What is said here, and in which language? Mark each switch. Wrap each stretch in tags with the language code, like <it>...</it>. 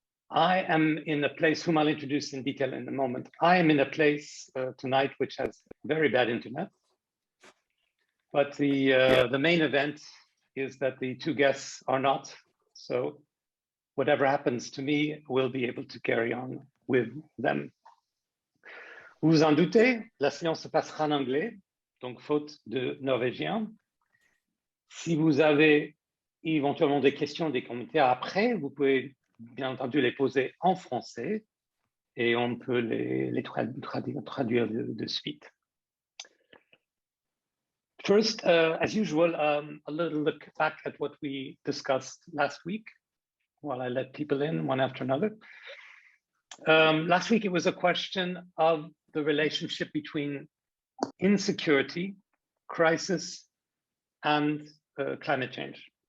<en>I am in a place whom I'll introduce in detail in a moment. I am in a place tonight which has very bad internet, but the main event is that the two guests are not. So whatever happens to me, we'll be able to carry on with them.</en> <fr>Vous vous en doutez, la séance se passera en anglais, donc faute de norvégien. Si vous avez éventuellement des questions, des commentaires après, vous pouvez bien entendu les poser en français et on peut les traduire de suite.</fr> <en>First, as usual, a little look back at what we discussed last week while I let people in one after another. Last week, it was a question of the relationship between insecurity, crisis, and climate change.</en>